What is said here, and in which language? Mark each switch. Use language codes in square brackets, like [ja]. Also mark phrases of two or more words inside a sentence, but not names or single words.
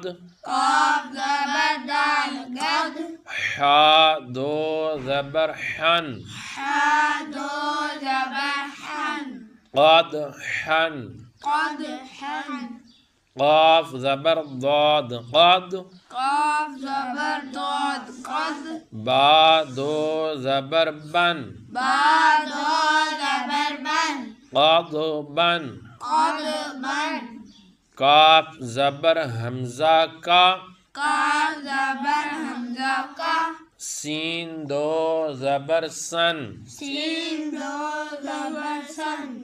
[ur] قاف زبر دال قد، حا دو زبر حن، حا دو زبر حن، قد حن، قد حن، قاف زبر ضاد قد، قاف زبر داد قد، با دو زبر بن، با دو زبر بن، قد بن، قد بن، کاف زبر حمزہ کا، قاف زبر حمزہ کا، سین دو زبر سن، سین دو زبر سن،